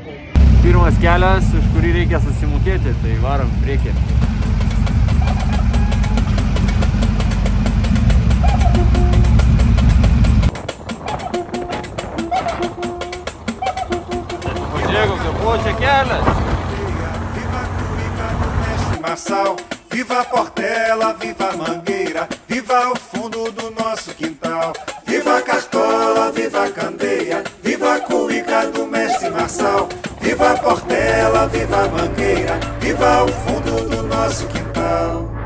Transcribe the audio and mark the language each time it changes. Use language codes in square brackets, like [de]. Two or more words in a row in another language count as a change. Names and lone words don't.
[lt] Pirmas kelias, už kurį reikia susimokėti, tai varom priekį. Poxa, kelias! [pt] Viva a Portela, viva a Mangueira, viva o fundo do nosso quintal. Viva a Cartola, viva a Candeia, viva a cuíca do mestre Marçal. Viva a Portela, viva a Mangueira, viva o fundo do nosso quintal.